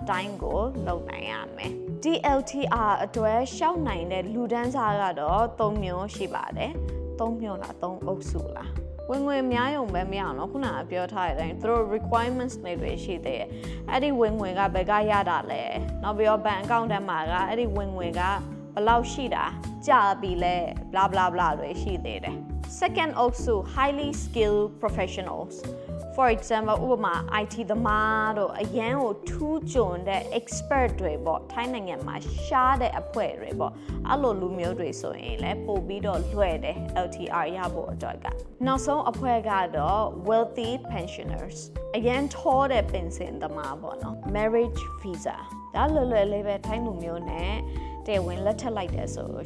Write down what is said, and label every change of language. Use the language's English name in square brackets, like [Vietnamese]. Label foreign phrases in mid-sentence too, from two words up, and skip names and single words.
[Burmese] တိုင်းကိုလုပ်နိုင်ရမယ် DLTR အတွက်ရှောက်နိုင်တဲ့လူဒန်းစားကတော့3မျိုးရှိပါတယ်3မျိုးလား3အုပ်စုလားဝင်ငွေများရုံပဲမရအောင်နော်ခုနကပြောထားတဲ့အတိုင်းသူတို့ requirements တွေရှိသေးတယ်အဲ့ဒီဝင်ငွေကဘယ်ကရတာလဲနောက်ပြီးတော့ [English] bank account [Burmese] ထဲမှာကအဲ့ဒီဝင်ငွေကဘယ်လောက်ရှိတာကြာပြီလဲ [English] blah blah blah [Burmese] တွေရှိသေးတယ် second အုပ်စု [English] highly skilled professionals for example [Burmese] ဥပမာ IT သမားတို့ အရန်ကိုထူးချွန်တဲ့ expert တွေပေါ့ထိုင်းနိုင်ငံမှာရှားတဲ့အဖွဲ့တွေပေါ့အဲ့လိုလူမျိုးတွေဆိုရင်လည်းပို့ပြီးတော့လွှဲတယ် LTR ရဖို့အတွက်ကနောက်ဆုံးအဖွဲ့ကတော့ [English] wealthy pensioners [Burmese] အရန်ထောတဲ့ပင်စင်သမားပေါ့နော် [English] marriage visa [Burmese] ဒါလွယ်လွယ်လေးပဲထိုင်းလူမျိုးနဲ့တရားဝင်လက်ထပ်လိုက်တယ်ဆိုလို့